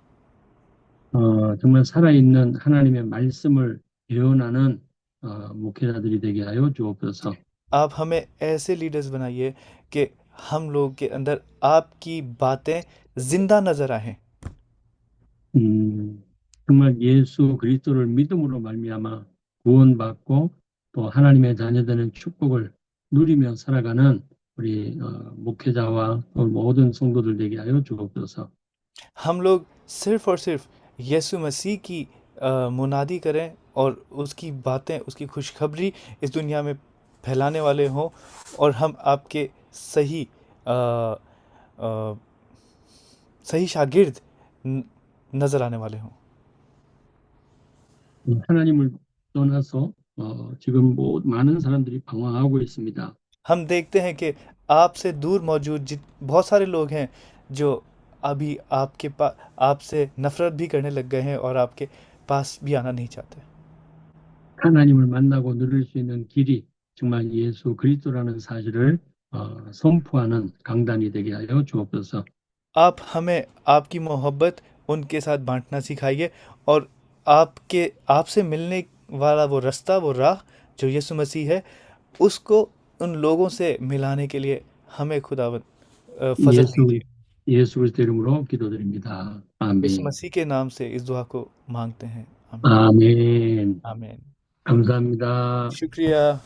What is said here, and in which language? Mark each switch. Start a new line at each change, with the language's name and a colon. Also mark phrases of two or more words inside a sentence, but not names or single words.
Korean: 정말 살아있는 하나님의 말씀을 예언하는 목회자들이 되게 하여 주옵소서.
Hindi: आप हमें ऐसे लीडर्स बनाइए कि हम लोग के अंदर आपकी बातें जिंदा नजर आए।
Korean: 정말 예수 그리스도를 믿음으로 말미암아 구원받고 또 하나님의 자녀되는 축복을 누리며 살아가는 우리 목회자와 모든 성도들 되게 하여 주옵소서.
Hindi: हम लोग सिर्फ और सिर्फ यीशु मसीह की मुनादी करें और उसकी बातें, उसकी खुशखबरी इस दुनिया में फैलाने वाले हों, और हम आपके सही शागिर्द नजर आने वाले हों।
Korean: 하나님을 떠나서 지금 많은 사람들이 방황하고 있습니다.
Hindi: हम देखते हैं कि आपसे दूर मौजूद बहुत सारे लोग हैं जो अभी आपसे नफरत भी करने लग गए हैं और आपके पास भी आना नहीं चाहते।
Korean: 하나님을 만나고 누릴 수 있는 길이 정말 예수 그리스도라는 사실을 선포하는 강단이 되게 하여 주옵소서.
Hindi: आप हमें आपकी मोहब्बत उनके साथ बांटना सिखाइए, और आपसे मिलने वाला वो रास्ता, वो राह जो यीशु मसीह है, उसको उन लोगों से मिलाने के लिए हमें खुदावंद फजल दीजिए।
Korean: 예수 그리스도 이름으로 기도드립니다. 아멘.
Hindi: यीशु मसीह के नाम से इस दुआ को मांगते हैं।
Korean: 아멘.
Hindi: आमीन।
Korean: 감사합니다.
Hindi: शुक्रिया।